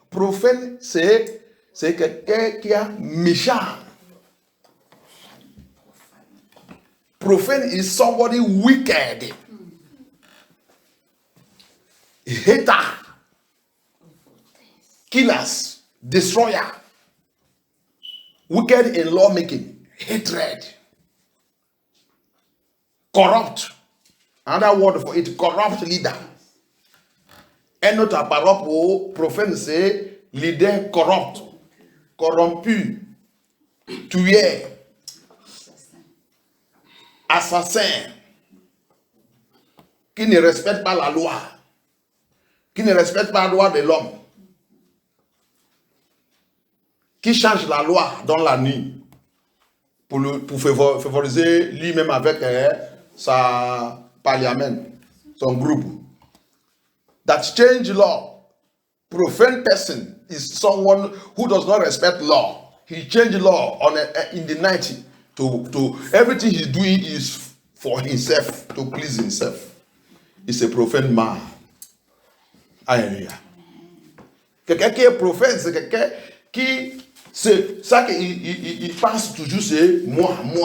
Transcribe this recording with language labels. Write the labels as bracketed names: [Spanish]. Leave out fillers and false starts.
[French] Profane, c'est quelqu'un qui est méchant. [English] Profane is somebody wicked. Hater. Killers. Destroyer. Wicked in lawmaking. Hatred. Corrupt. Another word for it, corrupt leader. [French] Un autre parole pour profane, c'est leader corrupt. Corrompu. Tueur. Assassin, qui ne respecte pas la loi, qui ne respecte pas la loi de l'homme, qui change la loi dans la nuit pour favoriser lui-même avec sa parlement, son groupe. [English] That change law. Profane person is someone who does not respect law. He changed law in the night. To everything he's doing is for himself, to please himself. He's a profane man. Alléluia. [French] Quelqu'un qui est profane, c'est quelqu'un qui, c'est ça qu'il pense toujours, c'est moi.